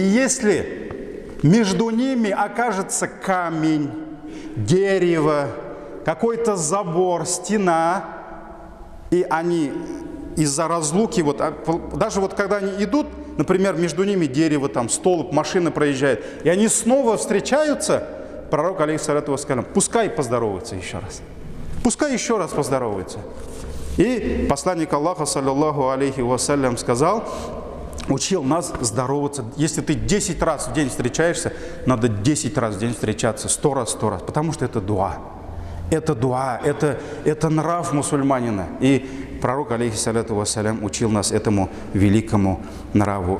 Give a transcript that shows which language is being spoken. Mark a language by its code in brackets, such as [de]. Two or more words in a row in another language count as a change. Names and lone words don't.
[ru] И если между ними окажется камень дерево, какой-то забор, стена, и они из-за разлуки, вот, даже вот когда они идут, например, между ними дерево, там, столб, машина проезжает, и они снова встречаются, пророк, [ar] عليه الصلاة والسلام, [ru] пускай поздороваются еще раз. Пускай еще раз поздороваются. И посланник Аллаха, [ar] صلى الله عليه وسلم, [ru] сказал, учил нас здороваться. Если ты 10 раз в день встречаешься, надо 10 раз в день встречаться, 100 раз, потому что это дуа. Это дуа, это нрав мусульманина. И пророк, [ar] عليه الصلاة والسلام, [ru] учил нас этому великому нраву.